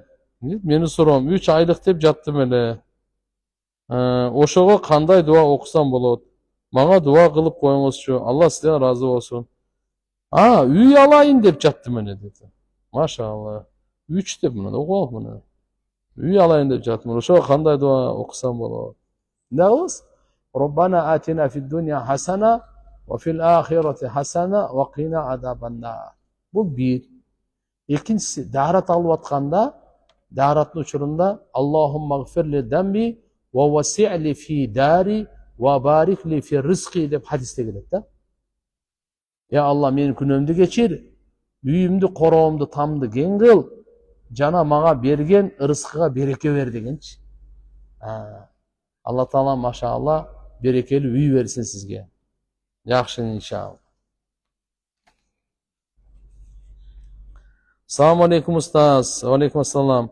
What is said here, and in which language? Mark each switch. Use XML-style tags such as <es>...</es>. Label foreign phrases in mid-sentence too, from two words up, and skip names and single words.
<ky>Мени суром, 3 айлык деп жаттым эле. Ошого кандай дуа окусам болот? Мага дуа кылып коюңузчу. Алла сизден ыраазы болсун. Үй алайын деп жаттым эле деди. Машалла. 3 деп мына окуп мына. Үй алайын деп жаттым. Ошого кандай дуа окусам болот? Нагыз?</ky> <ar>ربنا آتنا في الدنيا حسنة وفي الآخرة حسنة وقنا عذاب النار.</ar> <ky>Бул бир. Экинчиси, даарат алып атканда, даараттын учурунда</ky> <ar>اللهم اغفر لي ذنبي ووسع لي في داري وبارك لي في رزقي</ar> <ky>деп хадисте келет да. Я Алла, менин күнөөмдү кечир, үйүмдү, короомду, тамды кең кыл, жана мага берген ырыскыга береке бер дегенчи. Алла Таала машалла берекелүү үй берсин сизге. Жакшы иншалла.</ky> <ar>السلام عليكم</ar> <ky>устаз.</ky> <ar>عليكم السلام.</ar>